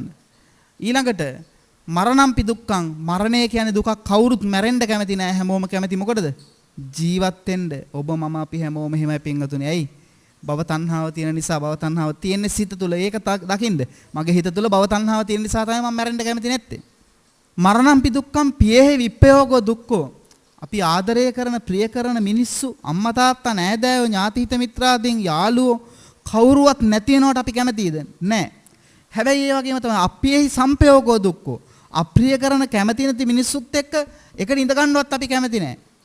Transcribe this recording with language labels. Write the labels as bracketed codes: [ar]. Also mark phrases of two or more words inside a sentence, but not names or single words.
[si] ඊළඟට [pi] මරණම්පි දුක්ඛං, [si] මරණය කියන්නේ දුකක්. කවුරුත් මැරෙන්න කැමති නැහැ. හැමෝම කැමති මොකටද? ජීවත් වෙන්න. ඔබ මම අපි හැමෝම එහෙමයි පින්වතුනි. ඇයි? භව තණ්හාව තියෙන නිසා. භව තණ්හාව තියෙන්නේ සිත තුළ. ඒක දකින්න. මගේ හිත තුළ භව තණ්හාව තියෙන නිසා තමයි මම මැරෙන්න කැමති නැත්තේ. [pi] මරණම්පි දුක්ඛං පියෙහි විප්පයෝගෝ දුක්ඛෝ. [si] අපි ආදරය කරන, ප්‍රිය කරන මිනිස්සු, අම්මා තාත්තා, නෑදෑයෝ, ඥාති හිත මිත්‍රාදීන්, යාළුවෝ කවුරුවත් නැති වෙනවට අපි කැමතිද? නැහැ. හැබැයි ඒ වගේම තමයි [pi] අපියෙහි සම්පයෝගෝ දුක්ඛෝ. [si] අප්‍රිය කරන, කැමති නැති මිනිස්සුත් එක්ක එකට ඉඳ ගන්නවත් අපි කැමති නැහැ.